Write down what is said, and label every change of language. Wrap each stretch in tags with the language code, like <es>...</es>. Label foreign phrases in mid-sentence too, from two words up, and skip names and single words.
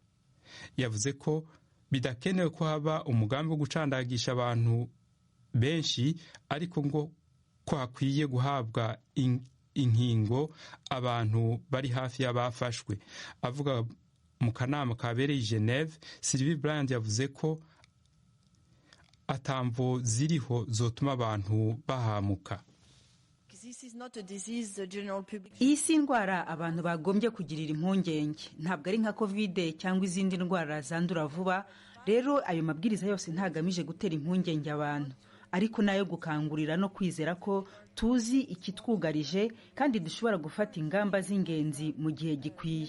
<rn>Yavuze ko bidakenewe ko haba umugambi wo gucandagisha abantu benshi, ariko ngo ko hakwiye guhabwa inkingo abantu bari hafi y'abafashwe. Avuga mu kanama kabereye i Geneve, Sylvie Bryant yavuze ko atamvo ziriho zotuma abantu bahamuka.</rn> <rw>Iyi si indwara abantu bagombye kugirira impungenge, ntabwo ari nka covid cyangwa izindi ndwara zandura vuba. Rero ayo mabwiriza yose ntagamije gutera impungenge abantu, ariko nayo gukangurira no kwizera ko tuzi ikitwugarije kandi dushobora gufata ingamba z'ingenzi mu gihe gikwiye.</rw>